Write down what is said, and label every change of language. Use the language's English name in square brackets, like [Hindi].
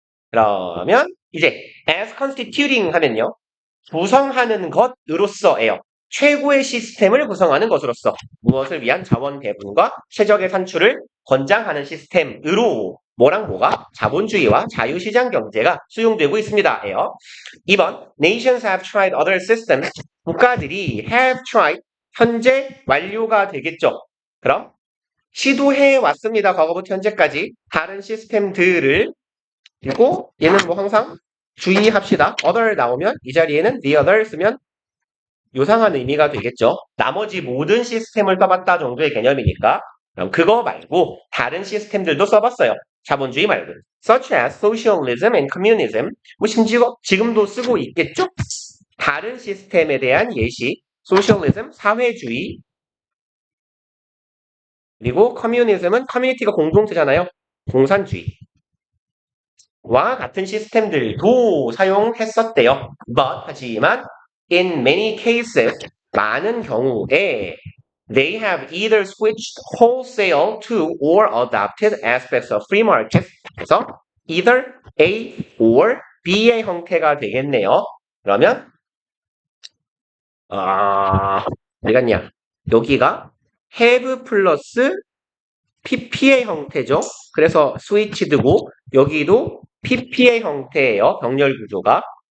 [Korean] 그러면 이제 [English] as constituting [Korean] 하면요. 구성하는 것으로서예요. 최고의 시스템을 구성하는 것으로서 무엇을 위한 자원 배분과 최적의 산출을 권장하는 시스템으로 뭐랑 뭐가 자본주의와 자유시장 경제가 수용되고 있습니다.예요. [English] 2번 Nations have tried other systems. [Korean] 국가들이 [English] have tried [Korean] 현재 완료가 되겠죠. 그럼 시도해 왔습니다. 과거부터 현재까지 다른 시스템들을 그리고 얘는 뭐 항상 주의합시다. other 나오면 이 자리에는 the other 쓰면 요상한 의미가 되겠죠. 나머지 모든 시스템을 써봤다 정도의 개념이니까. 그럼 그거 말고 다른 시스템들도 써봤어요. 자본주의 말고. [English] such as socialism and communism. [Korean] 뭐 심지어 지금도 쓰고 있겠죠? 다른 시스템에 대한 예시. socialism, 사회주의. 그리고 communism은 커뮤니티가 공동체잖아요. 공산주의. 와 같은 시스템들도 사용했었대요. 하지만 [English] in many cases [Korean] 많은 경우에 [English] they have either switched wholesale to or adopted aspects of free market. [Korean] 그래서 either A or B의 형태가 되겠네요. 그러면 어디 갔냐? 여기가 have 플러스 PP의 형태죠. 그래서 switched고 여기도 PP의 형태예요. 병렬 구조가.